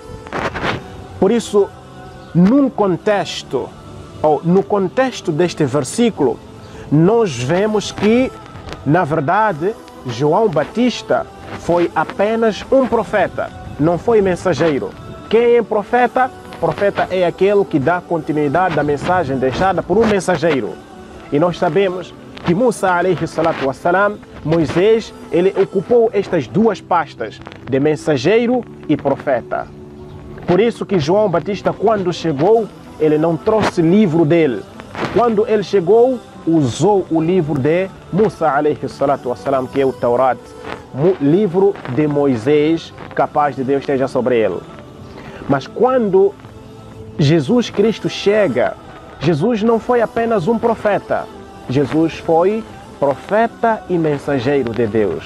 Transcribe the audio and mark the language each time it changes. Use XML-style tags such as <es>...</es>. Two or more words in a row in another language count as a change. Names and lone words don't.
<pt>Por isso, no contexto deste versículo, nós vemos que, na verdade, João Batista foi apenas um profeta, não foi mensageiro. Quem é profeta? Profeta é aquele que dá continuidade à mensagem deixada por um mensageiro. E nós sabemos que Musa,</pt> <ar>عليه الصلاة والسلام,</ar> <pt>Moisés, ele ocupou estas duas pastas, de mensageiro e profeta. Por isso que João Batista, quando chegou, ele não trouxe livro dele. Quando ele chegou, usou o livro de Musa,</pt> <ar>عليه الصلاة والسلام,</ar> <pt>que é o Taurat, livro de Moisés, capaz de Deus esteja sobre ele. Mas quando Jesus Cristo chega, Jesus não foi apenas um profeta. Jesus foi profeta e mensageiro de Deus.</pt>